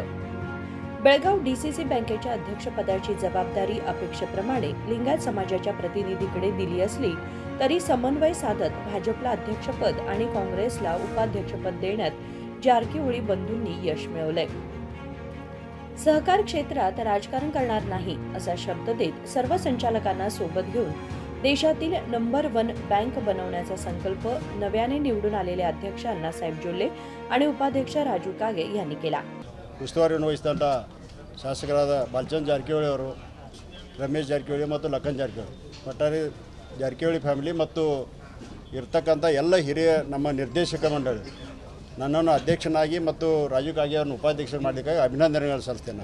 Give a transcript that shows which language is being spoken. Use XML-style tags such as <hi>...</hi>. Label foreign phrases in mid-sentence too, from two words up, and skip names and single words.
<mr>बेळगाव डीसीसी बँकेच्या अध्यक्षपदाची जबाबदारी अपेक्षेप्रमाणे लिंगायत समाजाच्या प्रतिनिधीकडे दिली असली तरी समन्वय साधत भाजपला अध्यक्षपद आणि काँग्रेसला उपाध्यक्षपद देण्यात जारकिहोळी बंधूंनी यश मिळवलंय. सहकार क्षेत्रात राजकारण करणार नाही असा शब्द देत सर्व संचालकांना सोबत घेऊन देशातील नंबर 1 बँक बनवण्याचा संकल्प नव्याने निवडून आलेले अध्यक्ष अण्णासाहेब जोल्ले आणि उपाध्यक्ष राजू कागे यांनी केला.</mr> <kn>ಉಸ್ತುವಾರಿಯನ್ನು ವಹಿಸಿದಂಥ ಶಾಸಕರಾದ ಬಾಲಚಂದ್ರ ಜಾರಕಿಹೊಳಿ ಅವರು, ರಮೇಶ್ ಜಾರಕಿಹೊಳಿ ಮತ್ತು ಲಖನ್ ಜಾರಕಿಹೊಳಿ, ಒಟ್ಟಾರೆ ಜಾರಕಿಹೊಳಿ ಫ್ಯಾಮಿಲಿ ಮತ್ತು ಇರ್ತಕ್ಕಂಥ ಎಲ್ಲ ಹಿರಿಯ ನಮ್ಮ ನಿರ್ದೇಶಕ ಮಂಡಳಿ ನನ್ನನ್ನು ಅಧ್ಯಕ್ಷನಾಗಿ ಮತ್ತು ರಾಜು ಕಾಗೆ ಅವರನ್ನು ಉಪಾಧ್ಯಕ್ಷ ಮಾಡಲಿಕ್ಕಾಗಿ ಅಭಿನಂದನೆಗಳು ಸಲ್ಲಿಸ್ತೇನೆ.</kn>